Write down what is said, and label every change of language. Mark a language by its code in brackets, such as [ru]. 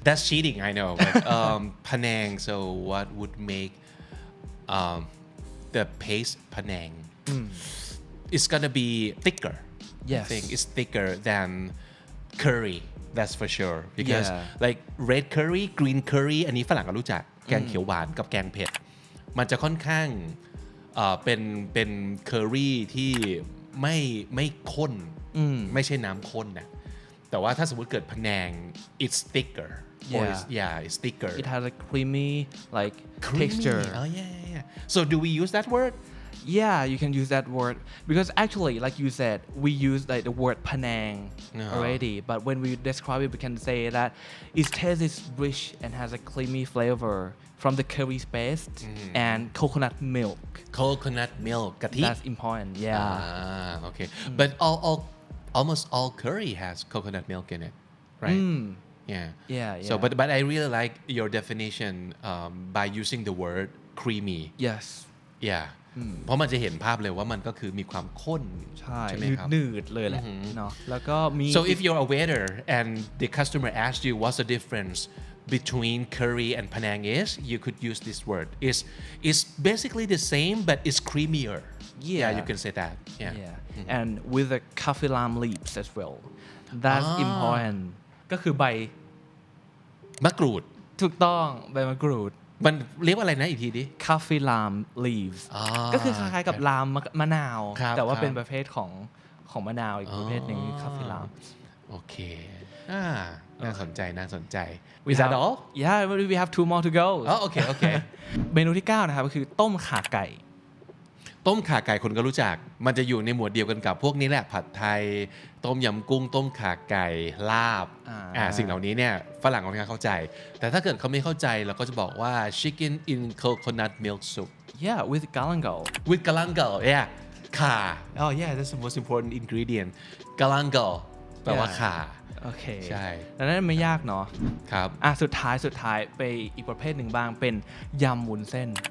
[en] that's cheating I know but Penang so what would make the paste Penang it's gonna be thicker yes I think it's thicker than curry that's for sure because like red curry green curry [th] อันนี้ฝรั่งก็รู้จักแกงเขียวหวานกับแกงเผ็ดมันจะค่อนข้างเป็นเคอรี่ที่ไม่ข้นไม่ใช่น้ำข้นนะแต่ว่าถ้าสมมติเกิดพะแนง [en] it's thicker it's thicker it has a creamy like texture oh yeah so do we use that word yeah you can use that word because actually like you said we use like the word Penang already but when we describe it we can say that its taste is rich and has a creamy flavor from the curry paste and coconut milk [th] กะทิ [en] that's important yeah okay but almost all curry has coconut milk in it right yeah so but I really like your definition by using the word creamy yes [th] yeah เพราะมันจะเห็นภาพเลยว่ามันก็คือมีความข้นใช่ไหมครับ หนืดเลยแหละเนาะแล้วก็มี [en] so if you're a waiter and the customer asks you what's the difference between curry and Penang is you could use this word it's basically the same but it's creamier yeah you can say that yeah and with the kaffir lime leaves as well that's important [th] ก็คือใบ มะกรูด ถูกต้องใบมะกรูด มันเรียกว่าอะไรนะอีกทีดิ Coffee lime leaves ก็คือคล้ายๆกับลามมะนาวแต่ว่าเป็นประเภทของมะนาวอีกประเภทหนึ่ง Coffee lime โอเคน่าสนใจ [en] Is that all? Yeah we have 2 more to go [th] โอเค เมนูที่ 9 นะครับก็คือต้มข่าไก่ ต้มข่าไก่คนก็รู้จักมันจะอยู่ในหมวดเดียวกันกับพวกนี้แหละผัดไทยต้มยำกุ้งต้มข่าไก่ลาบสิ่งเหล่านี้เนี่ยฝรั่งค่อนข้างเข้าใจแต่ถ้าเกิดเขาไม่เข้าใจเราก็จะบอกว่า [en] chicken in coconut milk soup yeah with galangal yeah ข่าyeah that's the most important ingredient galangal [th] แปลว่าข่า โอเค ใช่ แล้วนั่นไม่ยากเนาะ ครับ สุดท้ายไปอีกประเภทหนึ่งบ้างเป็นยำวุ้นเส้น